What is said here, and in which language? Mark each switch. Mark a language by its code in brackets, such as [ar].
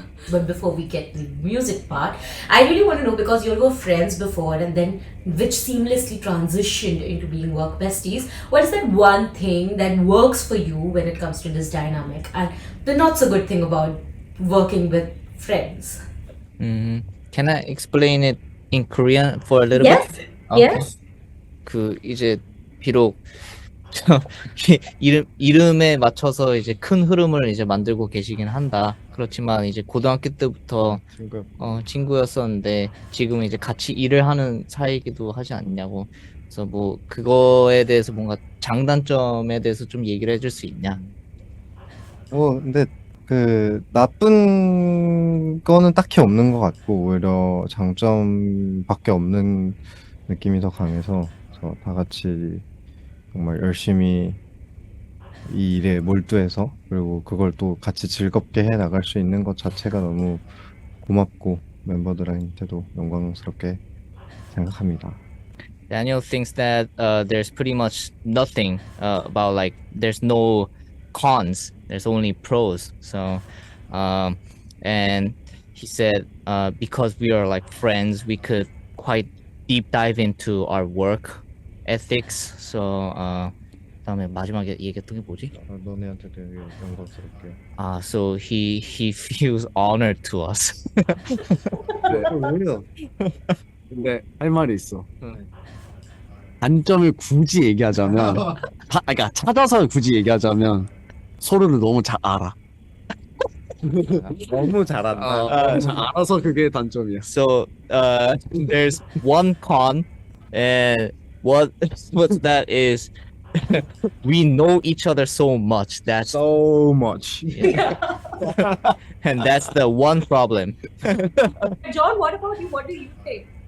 [en] But before we get to the music part, I really want to know, because you all were friends before and then which seamlessly transitioned into being work besties, what is that one thing that works for you when it comes to this dynamic, and the not so good thing about working with friends? Can I explain it in Korean for a little Yes. bit? Yes. [ko] 그 이제 비록 이름에 맞춰서 이제 큰 흐름을 이제 만들고 계시긴 한다. 그렇지만 이제 고등학교 때부터 친구. 친구였었는데 지금 이제 같이 일을 하는 사이이기도 하지 않냐고. 그래서 뭐 그거에 대해서 뭔가 장단점에 대해서 좀 얘기를 해줄 수 있냐? 근데 그 나쁜 거는 딱히 없는 것 같고 오히려 장점밖에 없는 느낌이 더 강해서 그래서 다 같이 정말 열심히 이 일에 몰두해서 그리고 그걸 또 같이 즐겁게 해 나갈 수 있는 것 자체가 너무 고맙고 멤버들한테도 영광스럽게 생각합니다. [en] Daniel thinks that there's pretty much nothing about, like, there's no cons, there's only pros. So and he said because we are like friends, we could quite deep dive into our work ethics. [ko] So 그다음에 마지막에 얘기했던 게 뭐지? 너네한테 되게 영광스럽게. [en] So he feels honored to us. [ko] 근데 할 말이 있어. 단점을 굳이 얘기하자면, 그러니까 찾아서 굳이 얘기하자면 서로를 너무 잘 알아. 너무 잘한다. 잘 알아서 그게 단점이야. [en] So there's one con, and what that is, we know each other so much. That's So much. and that's the one problem. John, what about you? What do you think?